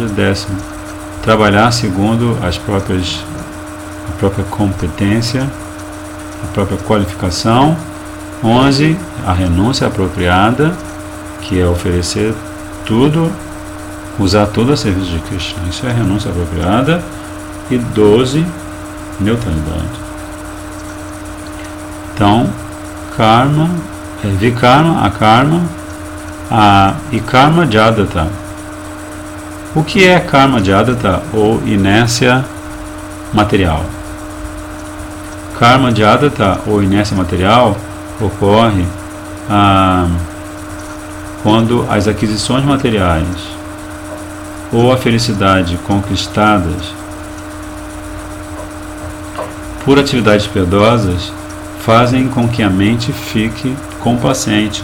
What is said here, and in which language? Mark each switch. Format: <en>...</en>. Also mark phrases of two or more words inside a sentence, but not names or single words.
<pt>10º, trabalhar segundo a própria competência, a própria qualificação. 11, a renúncia apropriada, que é oferecer tudo, usar tudo a serviço de Krishna. Isso é a renúncia apropriada. E 12, neutralidade. Então, karma, vikarma, akarma, e karma jadata. O que é karma jadata ou inércia material? Karma jadata ou inércia material ocorre quando as aquisições materiais ou a felicidade conquistadas por atividades piedosas fazem com que a mente fique complacente.</pt>